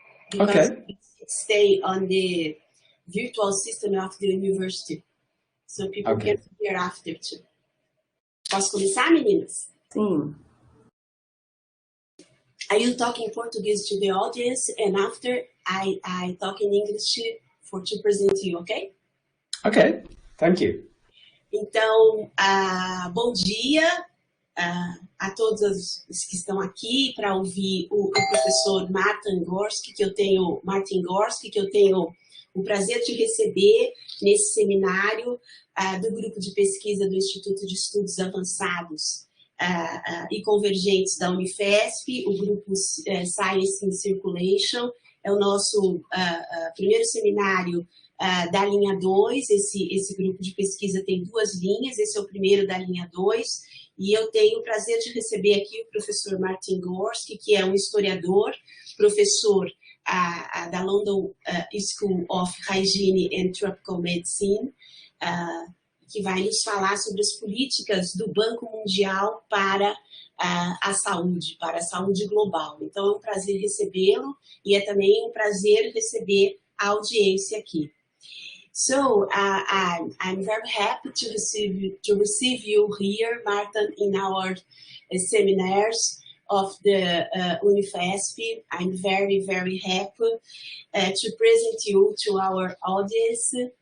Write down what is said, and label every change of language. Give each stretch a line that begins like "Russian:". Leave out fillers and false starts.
English: Because it stay on the virtual system of the university. So people can hear after too.
Portuguese: Posso começar, meninas? Sim.
English: Are you talking Portuguese to the audience, and after I talk in English to present you, okay? Okay, thank you.
Portuguese: Então, bom dia a todos os que estão aqui para ouvir o professor Martin Gorsky, que eu tenho o prazer de receber nesse seminário do Grupo de Pesquisa do Instituto de Estudos Avançados e Convergentes da Unifesp, o Grupo Science in Circulation. É o nosso primeiro seminário da linha 2, esse grupo de pesquisa tem 2 linhas, esse é o primeiro da linha 2, e eu tenho o prazer de receber aqui o professor Martin Gorsky, que é um historiador, professor da London School of Hygiene and Tropical Medicine, que vai nos falar sobre as políticas do Banco Mundial para a saúde global. Então, é um prazer recebê-lo e é também um prazer receber a audiência aqui.
English: So, I'm very happy to receive you here, Martin, in our seminars of the Unifesp. I'm very, very happy to present you to our audience.